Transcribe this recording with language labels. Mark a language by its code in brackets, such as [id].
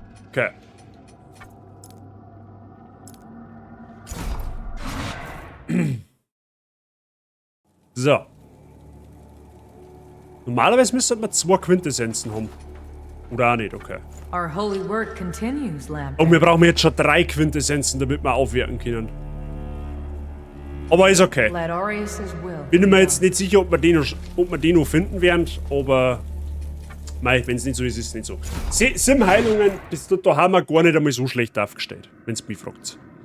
[de] Okay. So. Normalerweise müsste man 2 Quintessenzen haben. Oder auch nicht, okay. [en] Our holy work continues, Lamp. [de] Und wir brauchen jetzt schon 3 Quintessenzen, damit wir aufwerten können. Aber ist okay. [en] Let Aureus' will. [de] Bin mir jetzt nicht sicher, ob wir den noch finden werden, aber wenn es nicht so ist, ist es nicht so. Sim-Heilungen, da haben wir gar nicht einmal so schlecht aufgestellt, wenn es mich fragt.